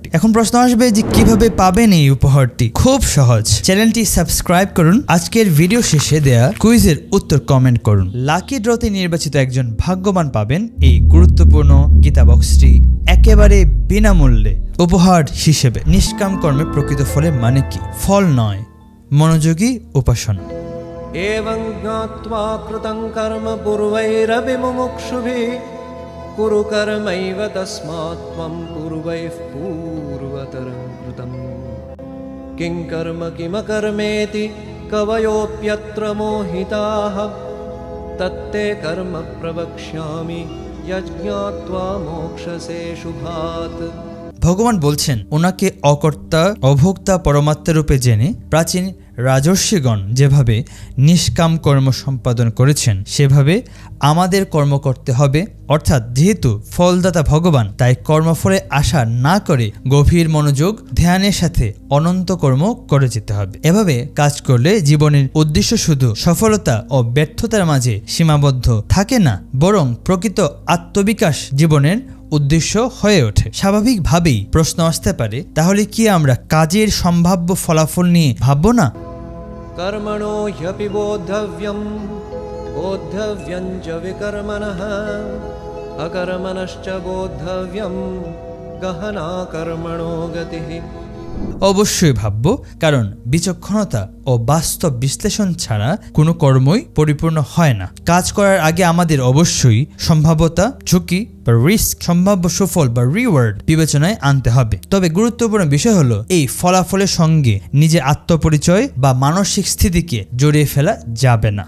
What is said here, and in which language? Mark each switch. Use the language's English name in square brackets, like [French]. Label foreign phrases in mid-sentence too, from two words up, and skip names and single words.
[Bangla] এখন প্রশ্ন আসবে যে কিভাবে পাবেন এই উপহারটি? খুব সহজ, চ্যানেলটি সাবস্ক্রাইব করুন, আজকের ভিডিও শেষে দেয়া কুইজের উত্তর কমেন্ট করুন। [English] lucky drawতে [Bangla] নির্বাচিত একজন ভাগ্যবান পাবেন এই গুরুত্বপূর্ণ গীতা বক্সটি একেবারে বিনামূল্যে উপহার হিসেবে। নিষ্কাম কর্মে প্রকৃত ফলের মানে কি? ফল নয়, মনোযোগী উপাসনা। [Sanskrit] एवं ज्ञात्वा कृतं कर्म पूर्वैरपि मुमुक्षुभिः कुरु कर्मैव तस्मात् त्वं पूर्वैः पूर्वतरं कृतं किं कर्म किमकर्मेति कवयोऽप्यत्र मोहिताः तत्ते कर्म प्रवक्ष्यामि यज्ञात्वा मोक्षसे शुभात्। [Bangla] ভগবান বলছেন, ওনাকে অকর্তা অভোক্তা পরমাত্মা রূপে জেনে প্রাচীন রাজর্ষিগণ যেভাবে নিষ্কাম কর্ম সম্পাদন করেছেন সেভাবে আমাদের কর্ম করতে হবে। অর্থাৎ যেহেতু ফলদাতা ভগবান, তাই কর্মফলে আশা না করে গভীর মনোযোগ ধ্যানের সাথে অনন্ত কর্ম করে যেতে হবে। এভাবে কাজ করলে জীবনের উদ্দেশ্য শুধু সফলতা ও ব্যর্থতার মাঝে সীমাবদ্ধ থাকে না, বরং প্রকৃত আত্মবিকাশ জীবনের উদ্দেশ্য হয়ে ওঠে। স্বাভাবিকভাবেই প্রশ্ন আসতে পারে, তাহলে কি আমরা কাজের সম্ভাব্য ফলাফল নিয়ে ভাববো না? [Sanskrit] कर्मणो ह्यपि बोद्धव्यं बोद्धव्यं च विकर्मणः अकर्मणश्च बोद्धव्यं गहना कर्मणो गतिः। [Bangla] অবশ্যই ভাবব, কারণ বিচক্ষণতা ও বাস্তব বিশ্লেষণ ছাড়া কোনো কর্মই পরিপূর্ণ হয় না। কাজ করার আগে আমাদের অবশ্যই সম্ভাব্যতা, ঝুঁকি বা রিস্ক, সম্ভাব্য সুফল বা রিওয়ার্ড বিবেচনায় আনতে হবে। তবে গুরুত্বপূর্ণ বিষয় হলো এই ফলাফলের সঙ্গে নিজের আত্মপরিচয় বা মানসিক স্থিতিকে জড়িয়ে ফেলা যাবে না।